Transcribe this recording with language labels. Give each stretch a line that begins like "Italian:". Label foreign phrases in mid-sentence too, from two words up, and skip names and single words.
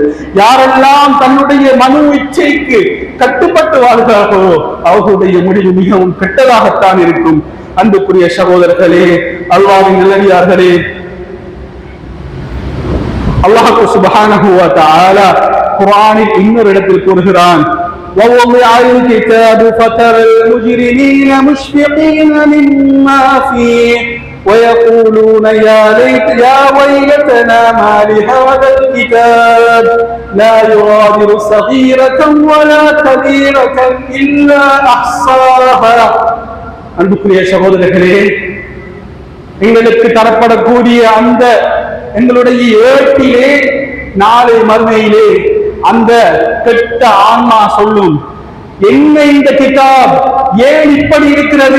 Tamil: யாரெல்லாம் தன்னுடைய மனு இச்சைக்கு கட்டுப்பட்டு வாழ்கிறார்களோ அவர்களுடைய முடிவு மிகவும் கெட்டதாகத்தான் இருக்கும். அன்புக்குரிய சகோதரர்களே, அல்லாஹ்வின் நல்லடியார்களே,
Arabic: الله سبحانه وتعالى
Tamil: குர்ஆனில் இன்னொரு இடத்தில் கூறுகிறான்,
Arabic: وَوَضِعَ الْكِتَابُ فَتَرَى الْمُجْرِمِينَ مُشْفِقِينَ مِمَّا فِيهِ وَيَقُولُونَ يَا وَيْلَتَنَا مَا لِهَذَا الْكِتَابِ لَا يُغَادِرُ صَغِيرَةً وَلَا كَبِيرَةً إِلَّا أَحْصَاهَا.
Tamil: அன்புக்குரிய சகோதரர்களே, எங்களுக்கு தரப்படக்கூடிய அந்த எங்களுடைய ஏட்டிலே நாளை மறுமையிலே அந்த கெட்ட ஆன்மா சொல்லும், என்ன இந்த கிதாப், ஏன் இப்படி இருக்கிறது?